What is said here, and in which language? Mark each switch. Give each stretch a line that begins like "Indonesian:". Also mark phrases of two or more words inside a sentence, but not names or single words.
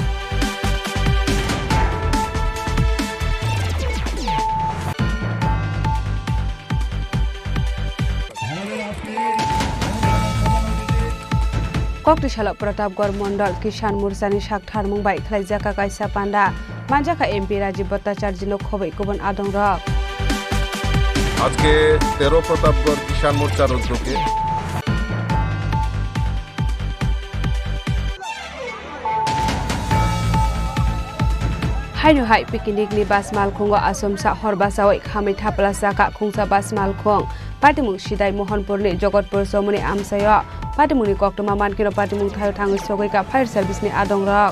Bodo: कक्तिसाला प्रतापगढ़ मंडल किसान मोर्चानि साकथार मुंबाइ खलाइजाका काइसा पान्डा मानजाका एमपी राजीव भट्टाचार्य लोक खबै गुबुन आदंग
Bangla: আজকে 13 প্রতাপগড় কিষাণ মোর্চার উদ্যোগে
Bodo: हाइनो हाइ पिकनिक नि बास मालखंग आसमसा हरबासावै खामै थापलासाका खुंसा बास मालखंग पाटिमुं सिदाइ मोहनपुरनि जगतपुर समनि आमसाय पाटिमुंनि कक्तमा मानकिरो पाटिमुं थायो थाङै सगैका फायर सार्भिसनि आदंग